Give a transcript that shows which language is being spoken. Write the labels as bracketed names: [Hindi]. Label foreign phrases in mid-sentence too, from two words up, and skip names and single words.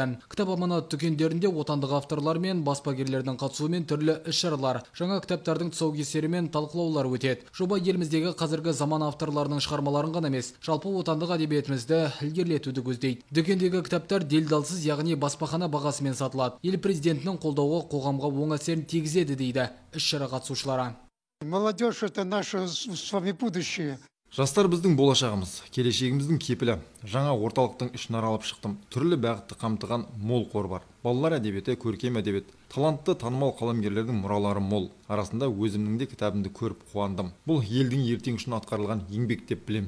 [Kazakh] Кітап аманат дүкендерінде отандық авторлар мен баспагерлердің қатысуымен түрлі іс-шаралар, жаңа кітаптардың тұсаукесері мен талқылаулар өтеді. Жоба еліміздегі қазіргі заман авторларының шығармаларын ғана емес, жалпы отандық әдебиетімізді ілгерілетуді көздейді. Дүкендегі кітаптар делдалсыз, яғни баспахана бағасымен сатылады. Ел президентінің қолдауы қоғамға оң әсерін тигізеді дейді іс-шара қатысушылары. [Russian] Молодежь — это наше с вами будущее. [Kazakh] Жастар біздің болашағымыз, келешегіміздің кепілі. Жаңа орталықтың ішін аралап шықтым. Түрлі бағытты қамтыған мол қор бар. Балалар әдебиеті, көркем әдебиет, талантты танымал қаламгерлердің мұралары мол. Арасында өзімнің де кітабымды көріп қуандым. Бұл елдің ертең үшін атқарылған еңбек деп білем.